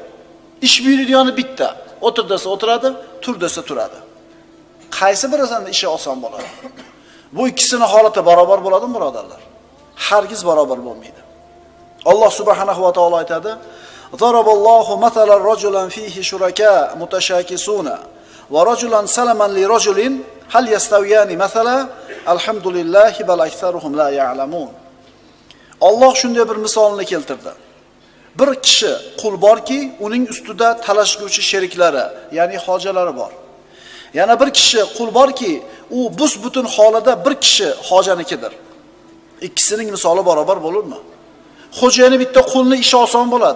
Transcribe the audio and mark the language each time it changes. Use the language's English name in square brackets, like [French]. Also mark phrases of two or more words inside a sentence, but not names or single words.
[Uzbek] Ish buyuradigan bitta. O'tir desa o'tiradi, tur desa turadi. Qaysi birisining ishi oson bo'ladi? Bu ikkisini holati barobar bo'ladimi, birodarlar? Hargiz barobar bo'lmaydi. Alloh subhanahu va taolo aytadi: [Arabic] "ضرب الله مثلا رجلا فيه شركاء متشاكسون ورجلا سلما لرجل هل يستويان مثلا الحمد لله بل أكثرهم لا يعلمون." [Uzbek] Alloh shunday bir misolni keltirdi. Bir kishi qul borki, uning ustida talashguvchi sheriklari, ya'ni hojalari bor. Yana bir kishi qul borki, u butun holida bir kishi hojanikidir. Ikkisining misoli barobar bo'ladimi? Xo'jayini bitta qulni ishi oson bo'ladi.